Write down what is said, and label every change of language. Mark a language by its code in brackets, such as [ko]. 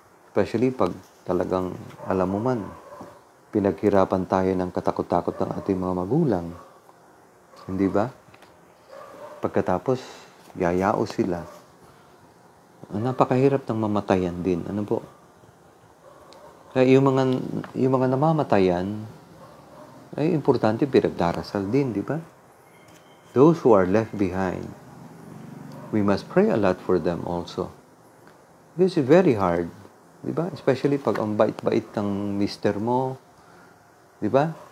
[tl] Especially pag talagang alam mo man, pinaghirapan tayo ng katakot-takot ng ating mga magulang. Hindi ba? Pagkatapos, yayao sila. Napakahirap ng mamatayan din. Kaya yung mga namamatayan, ay importante pinagdarasal din, di ba? [en] Those who are left behind, we must pray a lot for them also. This is very hard, di ba? [tl] Especially pag ang bait-bait ng mister mo, di ba?